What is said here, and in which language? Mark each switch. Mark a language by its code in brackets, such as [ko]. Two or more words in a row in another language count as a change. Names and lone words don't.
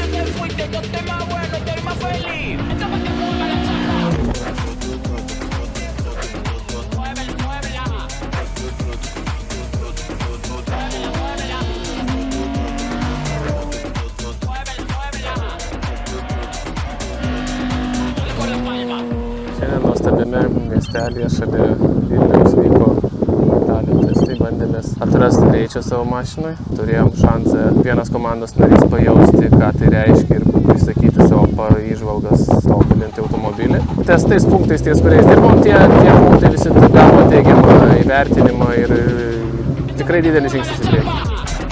[es] fuiste, yo estoy más bueno, estoy más feliz. Esto pa' que mueva la chapa. Muévela, muévela. Muévela, muévela. Muévela, muévela. Dale con la palma. [lt] Šiandien nuostabiame miestelėje šalia Vilniaus vyko ralio testai, bandėmės atrasti greičio savo mašinai. Turėjom šansą vienas komandos narys pajausti, ką tai reiškia ir išsakyti savo įžvalgas tobulinti automobilį. Ties tais punktais, ties kuriais dirbom, tie punktai visi gavo teigiamą įvertinimą ir tikrai didelis žingsnis į priekį.